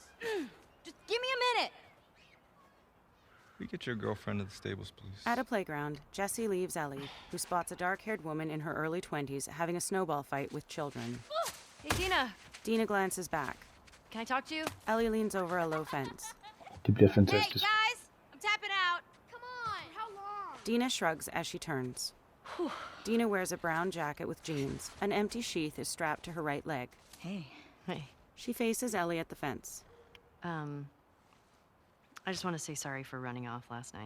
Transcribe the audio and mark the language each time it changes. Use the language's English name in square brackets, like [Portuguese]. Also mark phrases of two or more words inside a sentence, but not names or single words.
[English] Just give me a minute! We get your girlfriend to the stables, please. At a playground, Jesse leaves Ellie, who spots a dark-haired woman in her early 20s having a snowball fight with children. Hey, Dina! Dina glances back. Can I talk to you? Ellie leans over a low fence. [Danish] Det bliver fantastisk. [English] guys! I'm tapping out! Come on! How long? Dina shrugs as she turns. Dina wears a brown jacket with jeans. An empty sheath is strapped to her right leg. Hey. Hey. She faces Ellie at the fence. I just want to say sorry for running off last night.